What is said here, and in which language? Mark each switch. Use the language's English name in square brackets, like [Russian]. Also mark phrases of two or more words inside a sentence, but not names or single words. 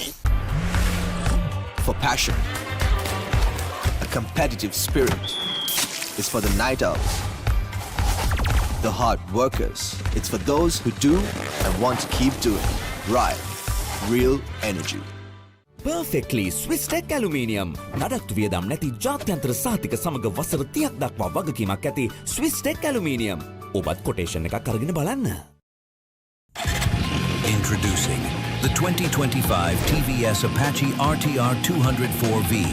[English] For passion, a competitive spirit. It's for the night owls, the hard workers. It's for those who do and want to keep doing. Right. Real energy. Perfectly Swiss Tech Aluminium. [Sinhala] නඩත්තු වියදම් නැති ජාත්‍යන්තර සහතික සමග වසර 30ක් දක්වා වගකීමක් ඇති Swiss Tech Aluminium. ඔබත් කොටේෂන් එකක් අරගෙන බලන්න. [English] Introducing the 2025 TVS Apache RTR 204V.